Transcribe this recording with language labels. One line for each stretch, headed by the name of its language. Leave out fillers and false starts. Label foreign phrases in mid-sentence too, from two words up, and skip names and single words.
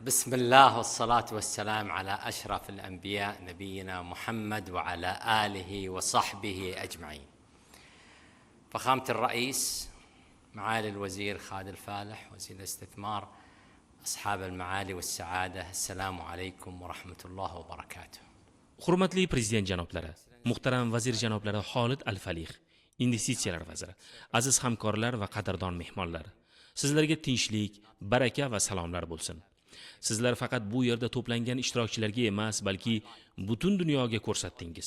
Arabic: بسم الله والصلاة والسلام على أشرف الأنبياء نبينا محمد وعلى آله وصحبه أجمعين. فخامة الرئيس، معالي الوزير خالد الفالح وزير الاستثمار، أصحاب المعالي والسعادة، السلام عليكم ورحمة الله وبركاته.
Uzbek: Hurmatli prezident janoblari, muhtaram vazir janoblari Xolid Al-Falih, investitsiyalar vaziri, aziz hamkorlar va qadrdon mehmonlar. Sizlarga tinchlik, baraka va salomlar bo'lsin. Sizlar faqat bu yerda to'plangan ishtirokchilarga emas, balki butun dunyoga ko'rsatdingiz.